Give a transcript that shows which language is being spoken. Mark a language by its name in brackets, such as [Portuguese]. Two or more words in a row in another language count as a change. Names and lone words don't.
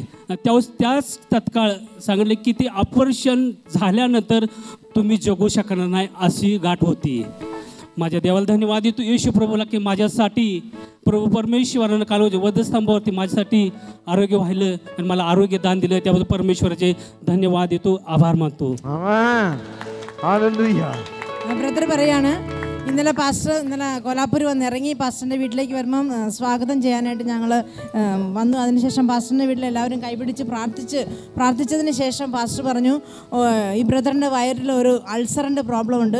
[Marathi] त्यावेळेस त्याच तत्काळ सांगितले की ते ऑपरेशन झाल्यानंतर तुम्ही जगू शकणार नाही अशी गाठ होती. माझ्या देवाला धन्यवाद देतो येशू प्रभूला की माझ्यासाठी प्रभू परमेश्वरानं काल वधस्तंभावरती माझ्यासाठी आरोग्य व्हायलं आणि मला आरोग्य दान दिलं, त्याबद्दल परमेश्वराचे धन्यवाद देतो, आभार मानतो. [Malayalam] ബ്രദർ പറയാണ്, ഇന്നലെ കോലാപ്പൂർ വന്നിറങ്ങി പാസ്റ്ററിൻ്റെ വീട്ടിലേക്ക് വരുമ്പം സ്വാഗതം ചെയ്യാനായിട്ട് ഞങ്ങൾ വന്നു. അതിനുശേഷം പാസ്റ്ററിൻ്റെ വീട്ടിൽ എല്ലാവരും കൈപിടിച്ച് പ്രാർത്ഥിച്ചതിന് ശേഷം പാസ്റ്റർ പറഞ്ഞു, ഈ ബ്രദറിൻ്റെ വയറിൽ ഒരു അൾസറിൻ്റെ പ്രോബ്ലം ഉണ്ട്.